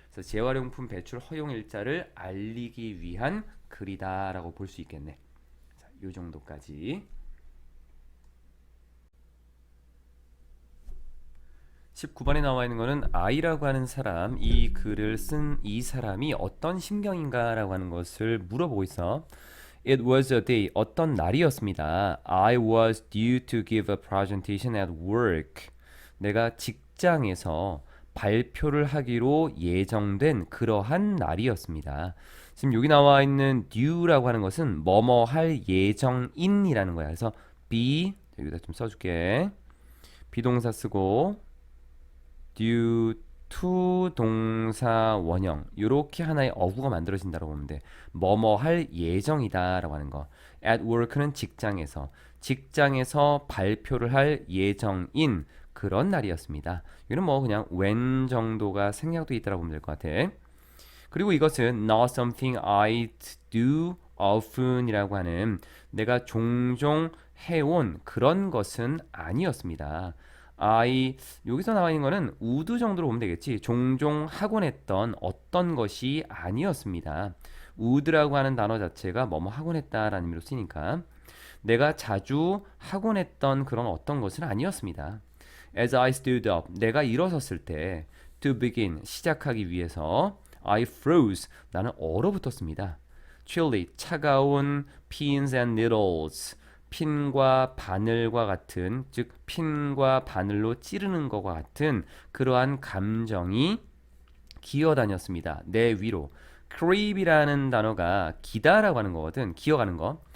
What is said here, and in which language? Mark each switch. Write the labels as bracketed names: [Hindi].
[Korean] 그래서 재활용품 배출 허용 일자를 알리기 위한 글이다라고 볼 수 있겠네. 자, 요 정도까지. 19번에 나와 있는 거는 I라고 하는 사람, 이 글을 쓴 이 사람이 어떤 심경인가라고 하는 것을 물어보고 있어. [English] It was a day, 어떤 날이었습니다. I was due to give a presentation at work. [Korean] 내가 직장에서 발표를 하기로 예정된 그러한 날이었습니다. 지금 여기 나와 있는 due라고 하는 것은 뭐뭐 할 예정인이라는 거야. 그래서 be, 여기다 좀 써줄게. 비동사 쓰고 due to 동사 원형 이렇게 하나의 어구가 만들어진다고 보면 돼. 뭐뭐 할 예정이다라고 하는 거. At work는 직장에서 발표를 할 예정인 그런 날이었습니다. 이건 뭐 그냥 when 정도가 생략돼 있다고 보면 될 것 같아. 그리고 이것은 not something I do often 이라고 하는 내가 종종 해온 그런 것은 아니었습니다. 여기서 나와 있는 거는 우드 정도로 보면 되겠지. 종종 하곤 했던 어떤 것이 아니었습니다. 우드라고 하는 단어 자체가 뭐뭐 하곤 했다라는 의미로 쓰니까 내가 자주 하곤 했던 그런 어떤 것은 아니었습니다. [English] As I stood up, 내가 일어섰을 때 to begin, 시작하기 위해서 I froze, 나는 얼어붙었습니다. [Korean] chilly, 차가운 pins and needles, 핀과 바늘과 같은 즉 핀과 바늘로 찌르는 것과 같은 그러한 감정이 기어다녔습니다. 내 위로. creep이라는 단어가 기다라고 하는 거거든. 기어가는 거.